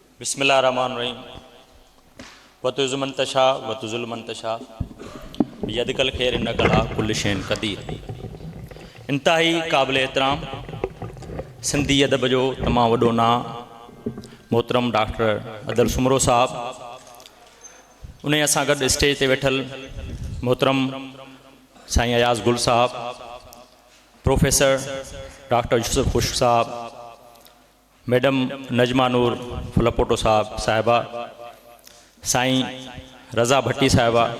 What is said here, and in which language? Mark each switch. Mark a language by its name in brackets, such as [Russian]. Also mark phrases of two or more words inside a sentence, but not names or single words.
[Arabic] بسم الله الرحمن الرحيم وتعز من تشاء وتذل من تشاء بيدك الخير إنك على كل شيء قدير. [Sindhi] इंतहाई क़ाबिल एहतराम सिंधी अदब जो तमामु वॾो नाम मोहतरम डॉक्टर अदल सुमरो साहब, उन असां गॾु स्टेज ते वेठल मोहतरम साईं अयाज़ गुल साहब, प्रोफेसर डॉक्टर यूसुफ खुश साहब, मैडम नजमा नूर फुलपोटो साहिबा, साईं रज़ा भट्टी साहिबा